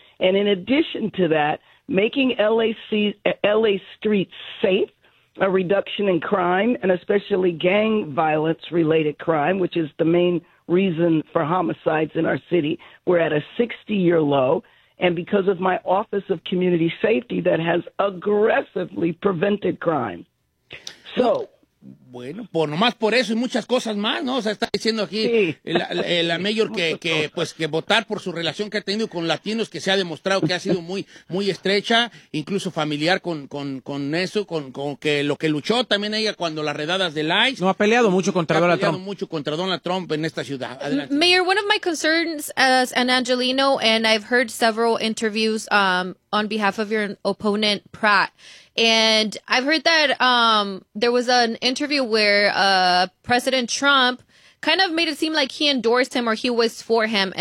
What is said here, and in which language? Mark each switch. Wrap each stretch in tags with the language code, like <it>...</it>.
<en>And in addition to that, making LA streets safe, a reduction in crime, and especially gang violence-related crime, which is the main reason for homicides in our city, we're at a 60-year low. And because of my Office of Community Safety that has aggressively prevented crime. So...</en> <es>Bueno, por nomás por eso y muchas cosas más, ¿no? O sea, está diciendo aquí la mayor que votar por su relación que ha tenido con latinos, que se ha demostrado que ha sido muy, muy estrecha, incluso familiar con eso, con que lo que luchó también ella cuando las redadas de ICE. No, ha peleado mucho contra Donald Trump. Ha peleado mucho contra Donald Trump en esta ciudad. Adelante.</es> <en>Mayor, one of my concerns as an Angelino, and I've heard several interviews on behalf of your opponent, Pratt, and I've heard that there was an interview where President Trump kind of made it seem like he endorsed him or he was for him.</en>